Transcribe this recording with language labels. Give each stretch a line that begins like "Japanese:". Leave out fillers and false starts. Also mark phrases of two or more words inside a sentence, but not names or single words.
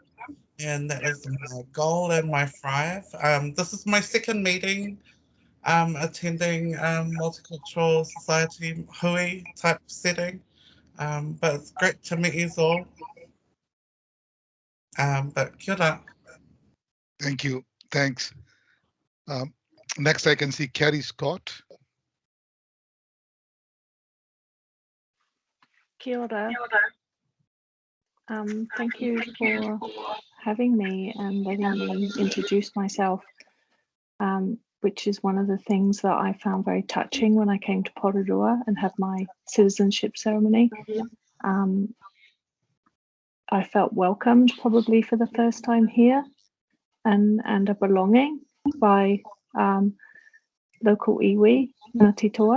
English: And that is my goal and my thrive. This is my second meeting attending Multicultural Society Hui type setting, but it's great to meet you all.
Māori: But kia ora.
English: Thank you. Thanks. Next, I can see Kerry Scott.
Māori: Kia ora.
English: Thank you for having me and letting me introduce myself, which is one of the things that I found very touching when I came to Porirua and had my citizenship ceremony. I felt welcomed probably for the first time here and a belonging by local iwi, Ngāti Toa.